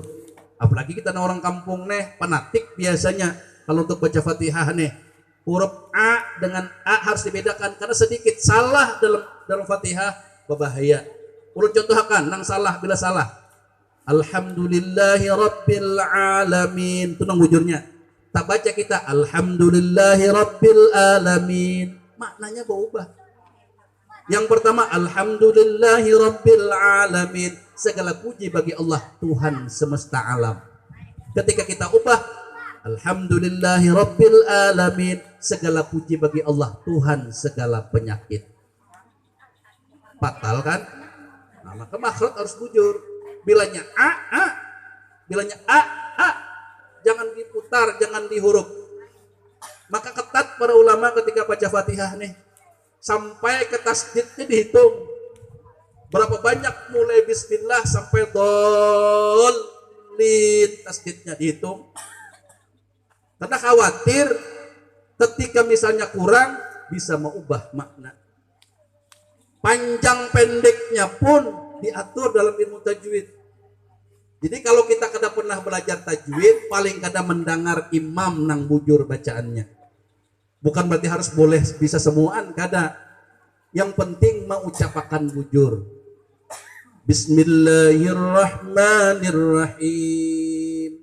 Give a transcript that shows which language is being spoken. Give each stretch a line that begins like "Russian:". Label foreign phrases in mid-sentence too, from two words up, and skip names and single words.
Indonesian: Apalagi kita orang kampung fanatik biasanya kalau untuk baca Fatihah huruf A dengan A harus dibedakan karena sedikit salah dalam Fatihah berbahaya.
Banjar: Urut contohkan nang salah bila salah.
Arabic: الحمد لله رب العالمين.
Indonesian: Itu nang bujurnya. Tak baca kita
Arabic: الحمد لله رب العالمين.
Indonesian: Maknanya berubah. Yang pertama
Arabic: الحمد لله رب العالمين.
Indonesian: Segala puji bagi Allah Tuhan semesta alam. Ketika kita ubah
Arabic: الحمد لله رب العالمين.
Indonesian: Segala puji bagi Allah Tuhan segala penyakit. Fatal kan? Nah, maka makhraj harus bujur.
Banjar: Bilanya a, bilanya a,
Indonesian: jangan diputar, jangan dihuruf. Maka ketat para ulama ketika baca Fatihah nih, sampai ke tasdidnya dihitung. Berapa banyak mulai bismillah sampai dolin tasdidnya dihitung. Karena khawatir ketika misalnya kurang bisa mengubah makna. Panjang pendeknya pun diatur dalam ilmu tajwid. Jadi kalau kita kada pernah belajar tajwid, paling kada mendengar imam nang bujur bacaannya. Bukan berarti harus boleh bisa semuaan, kada. Yang penting mengucapkan bujur.
Arabic: Bismillahirrahmanirrahim.